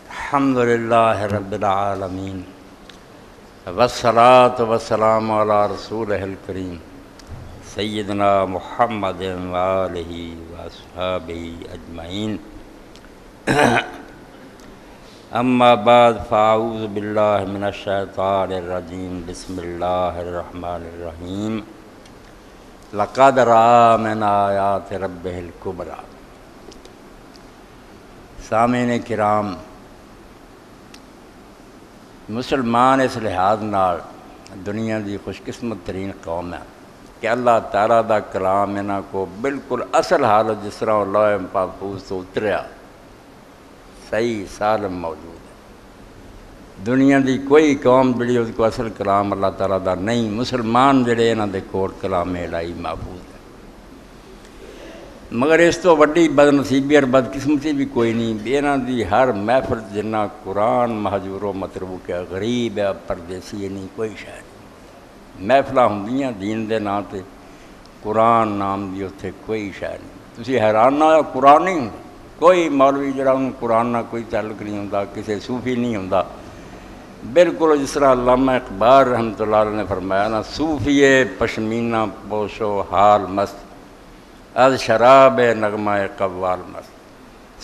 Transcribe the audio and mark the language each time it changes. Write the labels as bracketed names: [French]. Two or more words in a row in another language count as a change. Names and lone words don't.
[Arabic] الحمد للہ رب العالمین والصلاة والسلام علی رسولہ الکریم سیدنا محمد وآلہ واصحابہ اجمعین اما بعد فاعوذ باللہ من الشیطان الرجیم بسم اللہ الرحمن الرحیم لقد رأى من آیات ربہ الکبریٰ۔ [Punjabi] سامعین کرام، مسلمان اس لحاظ نال دنیا دی خوش قسمت ترین قوم ہے کہ اللہ تعالیٰ دا کلام انہاں کو بالکل اصل حالت جس طرح لوح محفوظ تو اتریا صحیح سالم موجود ہے۔ دنیا دی کوئی قوم جڑی اس کو اصل کلام اللہ تعالیٰ دا نہیں، مسلمان جڑے انہاں دے کول کلام الہی محفوظ ہے، مگر اس تو وڈی بد نصیبی اور بدقسمتی بھی کوئی نہیں بھی انہاں دی ہر محفل جنہ قرآن مہجور و متروک ہے، غریب ہے، پردیسی ہے، نہیں کوئی شے نہیں۔ محفلاں ہوندیاں دین دے نام تے، قرآن نام دی اتھے کوئی شے نہیں۔ تسی حیران نہ ہو، قرآن نہیں ہوندا، کوئی مولوی جڑا انہوں قرآن نہ کوئی تعلق نہیں ہوندا، کسی صوفی نہیں ہوندا۔ بالکل جس طرح علامہ اقبال رحمۃ اللہ علیہ نے فرمایا نا، [Persian] صوفی پشمینہ پوشو حال مست از شراب نغمہ قوال مست۔